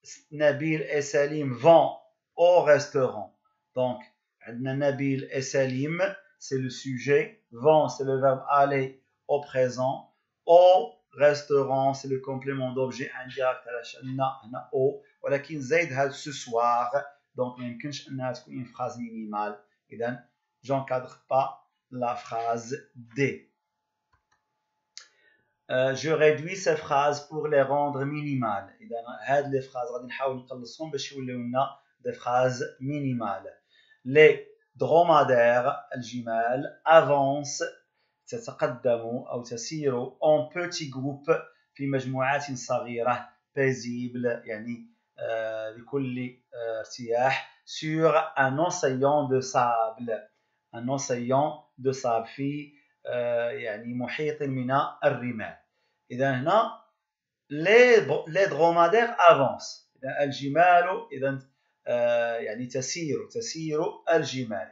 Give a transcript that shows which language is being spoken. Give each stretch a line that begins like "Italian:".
French: Nabil et Salim vont au restaurant. donc عندنا Nabil et Salim c'est le sujet, vont c'est le verbe aller au présent, au restaurant c'est le complément d'objet indirect
Arabic: على هنا
French: au.
Arabic: ولكن زايد هذا
French: ce soir donc
Arabic: ما يمكنش انها تكون
French: une phrase minimale. اذا j'encadre pas la phrase D. je réduis ces phrases pour les rendre minimales.
Arabic: إذا هاد
French: les phrases
Arabic: غادي نحاول نقلصهم باش يوليو لنا
French: des phrases minimales. les dromadaires
Arabic: الجمال
French: avancent
Arabic: تتقدم أو تسير
French: en petits groupes
Arabic: في مجموعات صغيرة
French: paisible
Arabic: يعني بكل ارتياح
French: sur un océan de sable. un océan de sable
Arabic: في يعني محيط من الرمال. إذا هنا
French: les dromadaires avancent.
Arabic: الجمال إذا يعني تسير الجمال.